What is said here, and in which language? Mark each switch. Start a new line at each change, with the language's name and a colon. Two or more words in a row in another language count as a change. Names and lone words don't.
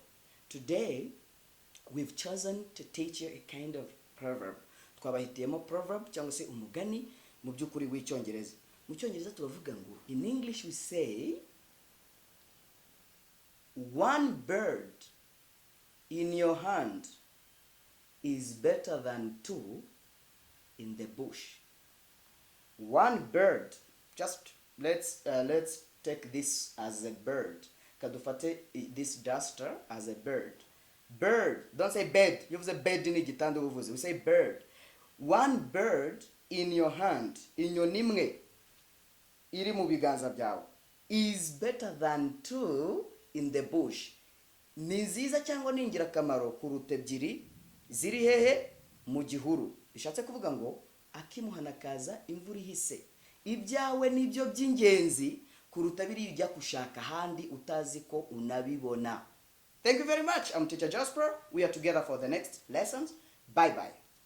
English: Today we've chosen to teach you a kind of proverb.
Kinyarwanda: Twabahitiyemo proverb cyangwa se umugani mu by'ukuri w'icyongereza. Mu cyongereza tubavuga ngo,
English: in English we say, one bird in your hand is better than 2 in the bush. One bird. Just let's take this as a bird. Kadufate this duster as a bird. Bird. Don't say bed. You say bed in
Kinyarwanda: igitanda uvuze.
English: We say bird. One bird in your hand, in your
Kinyarwanda: nimwe, iri mu biganza byawe,
English: is better than 2 in the bush.
Kinyarwanda: Ni nziza cyangwa ni ingirakamaro kuruta ebyiri ziri hehe mu gihuru. Bishatse kuvuga ngo akimuhanakaza imvura ihise. Ibyawe nibyo by'ingenzi kuruta biri ujya kushaka handi utazi ko unabibona.
English: Thank you very much. I'm Teacher Jasper. We are together for the next lessons. Bye bye.